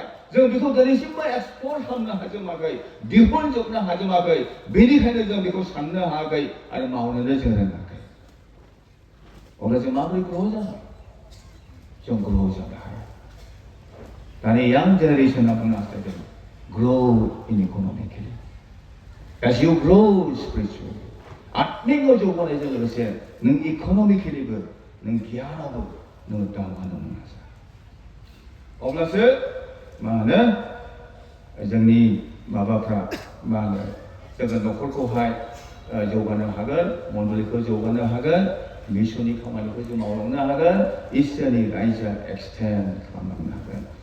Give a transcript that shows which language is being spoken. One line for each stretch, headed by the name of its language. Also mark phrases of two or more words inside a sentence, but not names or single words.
Bodo: जों बेखौ दिनैसिमबो एक्सप्लर खालामनो हाजोबाखै, दिहुनजोबनो हाजोबाखै। बेनिखायनो जों बेखौ साननो हायाखै आरो मावनोनो जों रोङाखै। अब्ला जों माबोरै ग्र' जागोन? जों ग्र' जानो हाया। दानि यां जेनेरेसना बुंनो हास्थायदों
English: grow in economically. As you grow spiritually,
Bodo: आत्मिक जौगानायजों लोगोसे नों इक'नमिकेलिबो नों गियानावबो नों दावगानो नाजा। अब्लासो मा होनो जोंनि माबाफ्रा मा होनो जोङो न'खरखौहाय जौगानो हागोन, मण्डलिखौ जौगानो हागोन, मिसननि खामानिखौ जों मावलांनो हागोन, इसोरनि रायजोआ एक्सटेन्ड खालामलांनो हागोन।